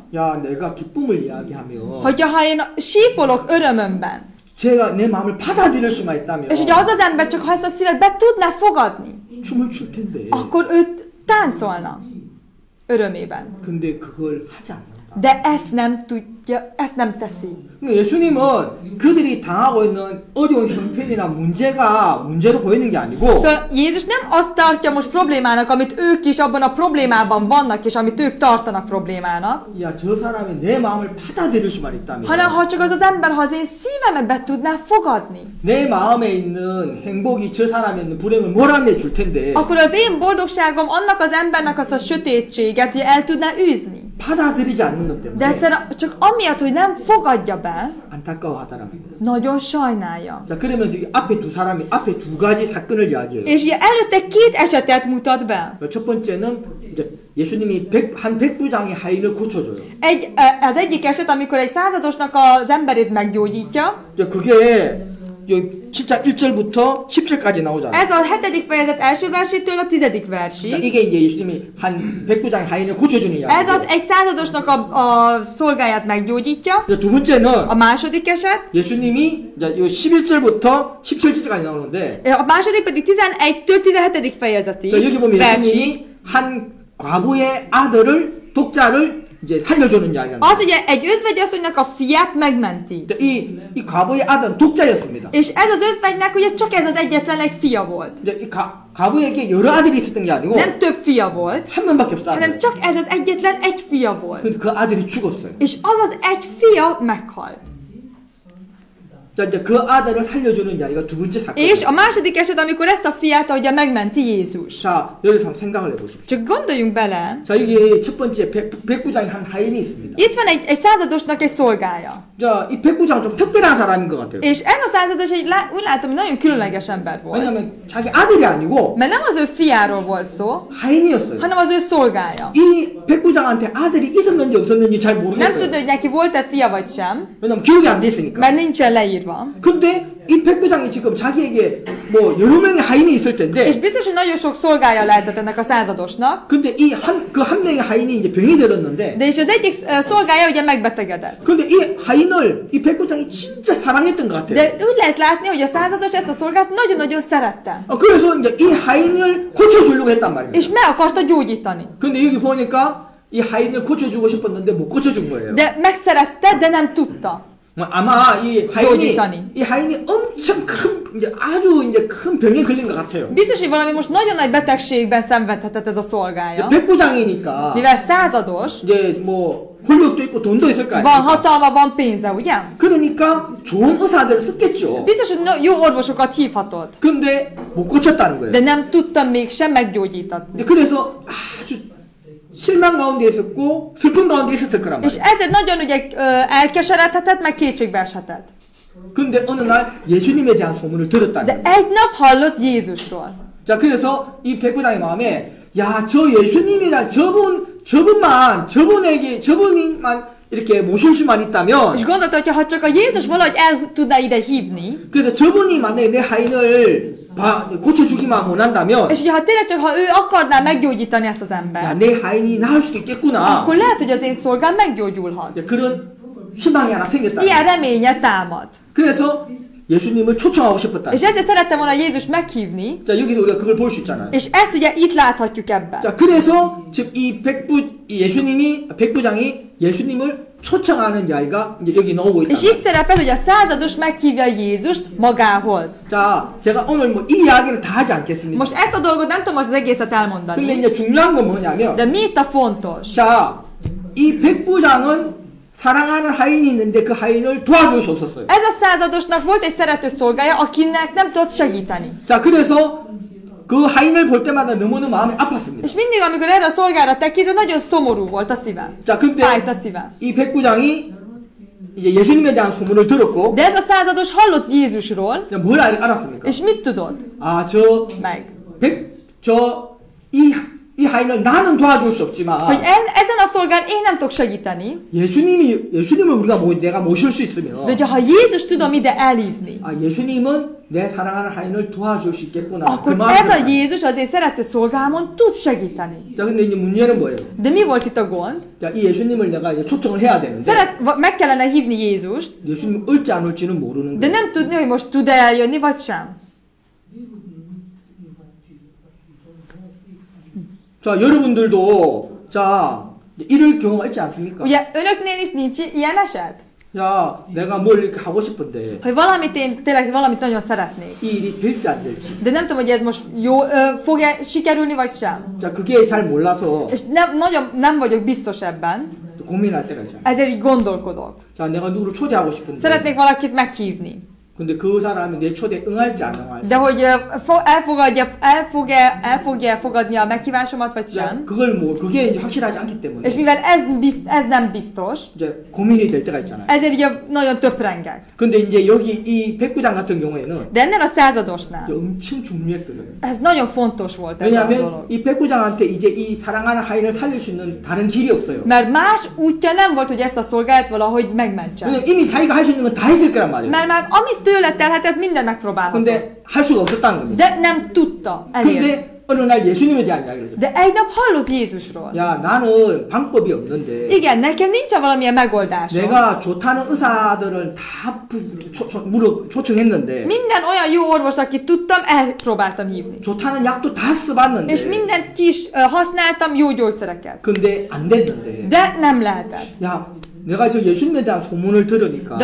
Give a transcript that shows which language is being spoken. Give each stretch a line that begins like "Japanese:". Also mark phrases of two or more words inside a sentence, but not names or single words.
Korean: 야, 내가 기쁨을 이야기하면
Hungarian: hogyha én sípolok örömömben,
Korean: 제가 내 마음을 받아들일 수만 있다면
Hungarian: és ugye az az ember csak ha ezt a szívet be tudná fogadni,
Korean: 춤을 출 텐데.
Hungarian: akkor ő táncolna örömében.
Korean: 근데 그걸 하지 않는다.
Hungarian: De ezt nem Ja, ezt nem teszi.
Korean: 예수님은 그들이 당하고 있는 어려운 형편이나 문제로 보이는 게 아니고
Hungarian: Szóval Jézus nem azt tartja most problémának, amit ők is abban a problémában vannak, és amit ők tartanak problémának,
Korean: 야, 저 사람이 내 마음을 받아들일 수만 있다면
Hungarian: hanem ha csak az az ember, ha az én szívemet be tudná fogadni,
Korean: 내 마음에 있는 행복이 저 사람에 있는 불행을 몰아내 줄 텐데
Hungarian: akkor az én boldogságom annak az embernek azt a sötétséget, hogy el tudná űzni.
Korean: 받아들이지 않는 것
Hungarian: De
Korean: 때문에
Hungarian: egyszerűen csak amiatt, hogy nem fogadja be,
Korean: 안타까워하다라는 거예요.
Hungarian: nagyon sajnálja.
Korean: 자, 그러면서 이 앞에 두 가지 사건을 이야기해요.
Hungarian: És ugye előtte két esetet mutat be.
Korean: 첫 번째는 이제 예수님이 한 백부장의 하인을 고쳐줘요.
Hungarian: Az egyik eset, amikor egy századosnak az emberét meggyógyítja,
Korean: 그게 7장 1절부터 10절까지 나오잖아요.
Hungarian: ez a 7. fejezet első versétől a 10.
Korean: 자,
Hungarian: versig.
Korean: 이게 이제 예수님이 한 백부장의 하인을 고쳐주는
Hungarian: Ez
Korean: 이야기예요.
Hungarian: az egy századosnak a szolgáját meggyógyítja.
Korean: 두 번째는
Hungarian: A második eset,
Korean: 예수님이 이제 11절부터 17절까지 나오는데
Hungarian: a második pedig 11-től 17. fejezetig
Korean: 여기 보면
Hungarian: versig.
Korean: 예수님이 한 과부의 아들을 독자를 이제 살려주는 이야기가 나와요.
Hungarian: Az ugye egy özvegyasszonynak a fiát megmenti.
Korean: 이 과부의 아들은 독자였습니다.
Hungarian: És ez az özvegynek ugye csak ez az egyetlen egy fia volt.
Korean: 이제 이 과부에게 여러 아들이 있었던 게 아니고
Hungarian: Nem több fia volt,
Korean: 한 명밖에 없었어요.
Hungarian: hanem csak ez az egyetlen egy fia volt.
Korean: 근데 그 아들이 죽었어요.
Hungarian: És az az egy fia meghalt.
Korean: 자, 이제 그 아들을 살려주는 이야기가 두 번째 사건이에요.
Hungarian: És a második eset, amikor ezt a fiát ugye megmenti Jézus.
Korean: 자, 여기서 한번 생각을 해보십시오.
Hungarian: Csak gondoljunk bele,
Korean: 자, 여기 첫 번째 백부장이 한 하인이 있습니다.
Hungarian: itt van egy századosnak egy szolgája.
Korean: 자, 이 백부장은 좀 특별한 사람인 것 같아요.
Hungarian: És ez a százados úgy látom, hogy nagyon különleges ember volt.
Korean: 왜냐면 자기 아들이 아니고
Hungarian: Mert nem az ő fiáról volt szó,
Korean: 하인이었어요.
Hungarian: hanem az ő szolgája.
Korean: 이 백부장한테 아들이 있었는지 없었는지 잘
Hungarian: Nem
Korean: 모르겠어요.
Hungarian: tudja, hogy neki volt-e fia vagy sem,
Korean: 왜냐면 기록이 안 돼 있으니까.
Hungarian: mert nincsen leírva.
Korean: 근데 이 백부장이 지금 자기에게 뭐 여러 명의 하인이 있을 텐데
Hungarian: És biztos, hogy nagyon sok szolgája lehetett ennek a századosnak,
Korean: 근데 그 한 명의 하인이 이제 병이 들었는데
Hungarian: de és az egyik szolgája ugye megbetegedett.
Korean: 근데 이 하인을 이 백부장이 진짜 사랑했던 것 같아요.
Hungarian: De úgy lehet látni, hogy a százados ezt a szolgát nagyon-nagyon szerette.
Korean: 그래서 이제 이 하인을 고쳐주려고 했단 말이에요.
Hungarian: És meg akarta gyógyítani.
Korean: 근데 여기 보니까 이 하인을 고쳐주고 싶었는데 못 고쳐준 거예요.
Hungarian: De megszerette, de nem tudta.
Korean: 아마 이
Hungarian: gyógyítani.
Korean: 하인이 엄청 큰 이제 아주 이제 큰 병에 걸린 것 같아요.
Hungarian: Biztos, hogy valami most nagyon nagy betegségben szenvedhetett ez a szolgája.
Korean: 백부장이니까
Hungarian: Mivel százados,
Korean: 이제 뭐 권력도 있고 돈도 있을 거
Hungarian: van
Korean: 아니에요.
Hungarian: hatalma, van pénze, ugye?
Korean: 그러니까 좋은 의사들을 썼겠죠.
Hungarian: Biztos, hogy jó orvosokat hívhatott.
Korean: 근데 못 고쳤다는 거예요.
Hungarian: De nem tudta mégsem meggyógyítatni.
Korean: 그래서 아주 실망 가운데 있었고 슬픈 가운데 있었을 거란
Hungarian: És
Korean: 말이에요.
Hungarian: ezért nagyon ugye elkeseredhetett, meg kétségbe eshetett.
Korean: 근데 어느 날 예수님에 대한 소문을 들었다는
Hungarian: De
Korean: 거예요.
Hungarian: egy nap hallott Jézusról.
Korean: 자, 그래서 이 백부장의 마음에 야, 저 예수님이란 저분만 이렇게 모실 수만 있다면
Hungarian: És gondolta, hogy ha csak a Jézus valahogy el tudná ide hívni,
Korean: 그래서 저분이 만약에 내 하인을 고쳐주기만 원한다면
Hungarian: és ugye tényleg csak ha ő akarná meggyógyítani ezt az
Korean: 야,
Hungarian: embert,
Korean: 내 하인이 나을 수도 있겠구나.
Hungarian: akkor lehet, hogy az én szolgám meggyógyulhat.
Korean: 그런 희망이 하나 생겼다.
Hungarian: Ilyen reménye támad.
Korean: 그래서 예수님을 초청하고 싶었다.
Hungarian: És ezért szerettem volna Jézus meghívni,
Korean: 자, 여기서 우리가 그걸 볼 수 있잖아요.
Hungarian: és ezt ugye itt láthatjuk ebben.
Korean: 자, 그래서 지금 이 백부장이 예수님을 초청하는 이야기가 이제 여기 나오고 있다.
Hungarian: És itt szerepel, hogy a százados meghívja Jézust magához.
Korean: 자, 제가 오늘 뭐 이 이야기는 다 하지 않겠습니다.
Hungarian: Most ezt a dolgot nem tudom most az egészet
Korean: 근데
Hungarian: elmondani,
Korean: 이제 중요한 건 뭐냐면,
Hungarian: de mi itt a fontos?
Korean: 자, 이 백부장은 사랑하는 하인이 있는데 그 하인을 도와줄 수 없었어요.
Hungarian: Ez a századosnak volt egy szerető szolgája, akinek nem tudott segíteni.
Korean: 자, 그래서 그 하인을 볼 때마다 너무너무 마음이 아팠습니다.
Hungarian: És mindig, amikor erre a szolgára tekintve, nagyon szomorú volt a szíve.
Korean: 자, 근데
Hungarian: Fájt a szíve.
Korean: 이 백부장이 이제 예수님에 대한 소문을 들었고,
Hungarian: De ez a százados hallott Jézusról,
Korean: 뭘 알았습니까?
Hungarian: és mit tudott?
Korean: 아,
Hungarian: Meg.
Korean: 이 하인을 나는 도와줄 수 없지만,
Hungarian: Hogy ezen a szolgán én nem tudok segíteni,
Korean: 예수님을 내가 모실 수 있으면,
Hungarian: de hogyha Jézus tudom ide elhívni,
Korean: 아, 예수님은 내 사랑하는 하인을 도와줄 수 있겠구나.
Hungarian: akkor ez a Jézus az én szerető szolgámon tud segíteni.
Korean: 자, 근데 이제 문제는 뭐예요?
Hungarian: De mi volt itt a gond?
Korean: 자, 이 예수님을 내가 이제 초청을 해야 되는데,
Hungarian: Meg kellene hívni Jézust,
Korean: 예수님 올지 안 올지는 모르는
Hungarian: de
Korean: 거예요.
Hungarian: nem tudni, hogy most tud-e eljönni, vagy sem.
Korean: 자, 여러분들도, 자, 이럴 경우가 있지 않습니까?
Hungarian: Ugye önöknél is nincs ilyen eset?
Korean: 야, 내가 뭘 이렇게 하고 싶은데
Hungarian: Hogy valamit én tényleg valamit nagyon szeretnék.
Korean: 이 일이 될지 안 될지.
Hungarian: De nem tudom, hogy ez most jó, fog-e sikerülni, vagy sem.
Korean: 자, 그게 잘 몰라서
Hungarian: És nem vagyok biztos ebben,
Korean: 고민할 때가 있잖아요.
Hungarian: ezért így gondolkodok.
Korean: 자, 내가 누구를 초대하고 싶은데
Hungarian: Szeretnék valakit meghívni.
Korean: 근데 그 사람이 내 초대에 응할지 안 응할지.
Hungarian: De hogy el fogja fogadni a meghívásomat, vagy
Korean: 자,
Hungarian: sem.
Korean: 그게 이제 확실하지 않기 때문에
Hungarian: És mivel ez nem biztos,
Korean: 이제 고민이 될 때가 있잖아요.
Hungarian: ezért ugye nagyon töprengek.
Korean: 근데 이제 여기 이 백부장 같은 경우에는
Hungarian: De ennél a századosnál
Korean: 엄청 중요했거든요.
Hungarian: ez nagyon fontos volt ez a
Korean: 왜냐하면
Hungarian: dolog.
Korean: 이 백부장한테 이제 이 사랑하는 하인을 살릴 수 있는 다른 길이 없어요.
Hungarian: Mert más útja nem volt, hogy ezt a szolgált valahogy megmentse.
Korean: 왜냐면 이미 자기가 할 수 있는 건 다 했을 거란 말이에요.
Hungarian: Mert már amit tőle telhetett, mindent megpróbálhatott.
Korean: 근데 할 수가 없었다는 겁니다.
Hungarian: De nem tudta elérni.
Korean: 근데 어느 날 예수님에 대한 이야기를 듣죠.
Hungarian: De egy nap hallott Jézusról.
Korean: 야, 나는 방법이 없는데
Hungarian: Igen, nekem nincsen valamilyen megoldásom.
Korean: 내가 좋다는 의사들을 다 초청했는데
Hungarian: Minden olyan jó orvos, akit tudtam, elpróbáltam hívni.
Korean: 좋다는 약도 다 써봤는데
Hungarian: És mindent ki is használtam, jó gyógyszereket.
Korean: 근데 안 됐는데
Hungarian: De nem lehetett.
Korean: 야, 내가 저 예수님에 대한 소문을 들으니까